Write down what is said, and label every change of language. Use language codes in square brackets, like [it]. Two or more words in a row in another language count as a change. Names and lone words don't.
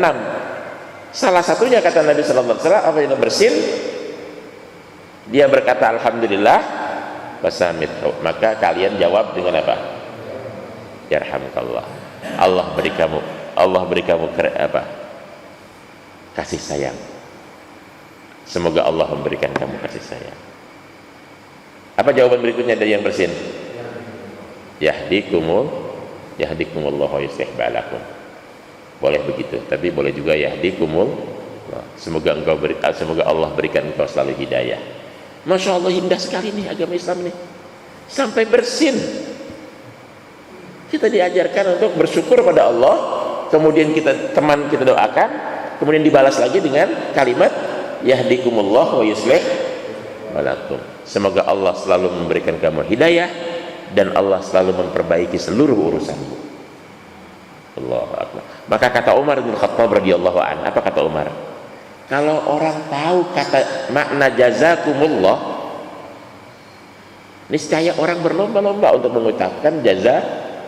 [id] Salah satunya kata Nabi [ar] صلى الله عليه وسلم, [id] apabila bersin dia berkata alhamdulillah, fasamithu, maka kalian jawab dengan apa? [ar] Yarhamkallah. [id] Allah beri kamu kasih sayang. Semoga Allah memberikan kamu kasih sayang. Apa jawaban berikutnya dari yang bersin? [ar] يهديكم الله ويصلح بالكم. [id] Boleh begitu, tapi boleh juga yahdikumullah. Semoga Allah berikan engkau selalu hidayah. [ar] ما شاء الله, [id] indah sekali nih agama Islam nih. Sampai bersin kita diajarkan untuk bersyukur pada Allah, kemudian kita doakan, kemudian dibalas lagi dengan kalimat [ar] يهديكم الله ويصلح بالكم. [id] Semoga Allah selalu memberikan kamu hidayah dan Allah selalu memperbaiki seluruh urusanmu. [ar] الله أكبر. [id] Maka kata Umar bin Khattab [ar] رضي الله عنه, [id] apa kata Umar? Kalau orang tahu kata makna jazakumullah, niscaya orang berlomba-lomba untuk mengucapkan jazakumullah.